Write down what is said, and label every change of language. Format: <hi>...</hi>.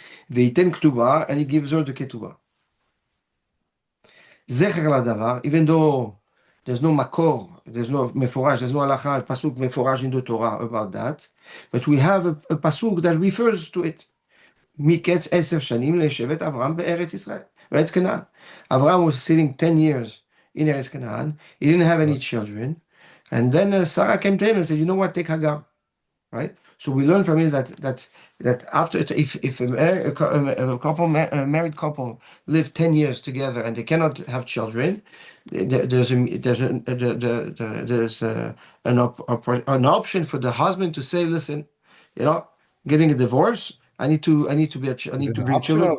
<he>וייתן כתובה,</he> <en>and he gives her the כתובה.</en> <he>זכר לדבר,</he> <en>even though there's no מקור, there's no מפורש, there's no הלכה, pasuk מפורש in the Torah about that, but we have a pasuk that refers to it.</en> <he>מקץ 10 שנים לשבט אברהם בארץ ישראל, בארץ כנען.</he> <en>Abraham was sitting 10 years in Eretz Canaan. He didn't have any children. And then Sarah came to him and said, you know what, take Hagar. Right? So we learn from it that after, if a married couple live 10 years together and they cannot have children, there's an option for the husband to say, listen, getting a divorce, I need to bring children.</en>